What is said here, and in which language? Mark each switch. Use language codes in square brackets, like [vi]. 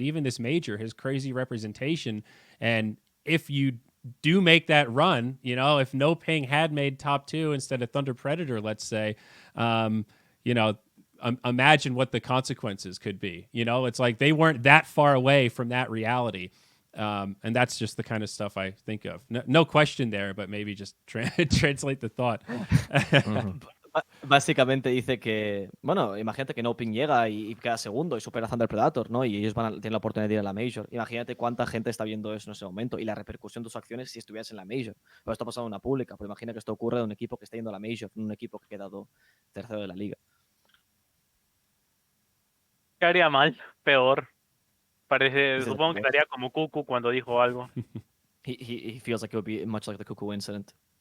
[en] Even this major has crazy representation. And if you do make that run, if NoPing had made top 2 instead of Thunder Predator, let's say, imagine what the consequences could be. It's like they weren't that far away from that reality. And that's just the kind of stuff I think of. No question there, but maybe just translate the thought. [es] Básicamente dice que, bueno, imagínate que NoPing llega y queda segundo y supera a Thunder Predator, ¿no? Y ellos tienen la oportunidad de ir a la Major. Imagínate cuánta gente está viendo eso en ese momento y la repercusión de sus acciones si estuvieras en la Major. Pero esto ha pasado en una pública, pero imagina que esto ocurre de un equipo que está yendo a la Major, un equipo que ha quedado tercero de la liga. ¿Qué haría mal? Peor. Dice Supongo que estaría como Cucu cuando dijo algo. [en] he feels like it would be much like the Cuckoo incident.